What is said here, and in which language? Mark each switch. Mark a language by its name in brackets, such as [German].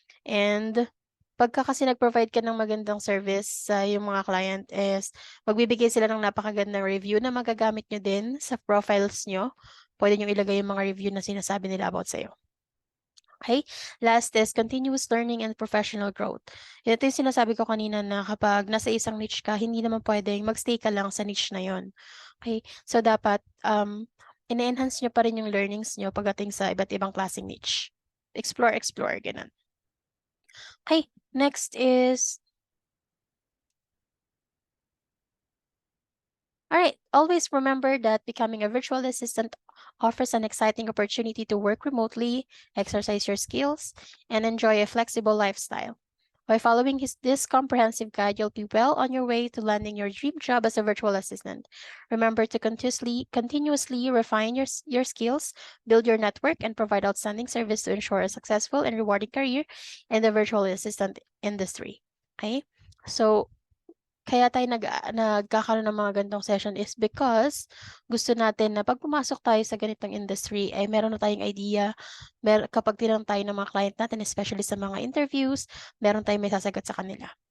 [Filipino] And pagka kasi nag-provide ka ng magandang service sa yung mga client is magbibigay sila ng napakagandang review na magagamit nyo din sa profiles nyo. Pwede nyo ilagay yung mga review na sinasabi nila about sa'yo. [English] Okay? Last is continuous learning and professional growth. [Filipino] Ito yung sinasabi ko kanina na kapag nasa isang niche ka, hindi naman pwedeng magstay ka lang sa niche na yon. Okay? So, dapat ine-enhance nyo pa rin yung learnings nyo pagdating sa iba't ibang klaseng niche. Explore, ganun. [English] Okay, next is, all right, always remember that becoming a virtual assistant offers an exciting opportunity to work remotely, exercise your skills, and enjoy a flexible lifestyle. By following this comprehensive guide, you'll be well on your way to landing your dream job as a virtual assistant. Remember to continuously refine your skills, build your network, and provide outstanding service to ensure a successful and rewarding career in the virtual assistant industry. Okay? [Filipino] So, kaya tayo nagkakaroon ng mga ganitong session is because gusto natin na pag pumasok tayo sa ganitong industry ay meron na tayong idea, kapag tinanong tayo ng mga client natin, especially sa mga interviews, meron tayong may sasagot sa kanila.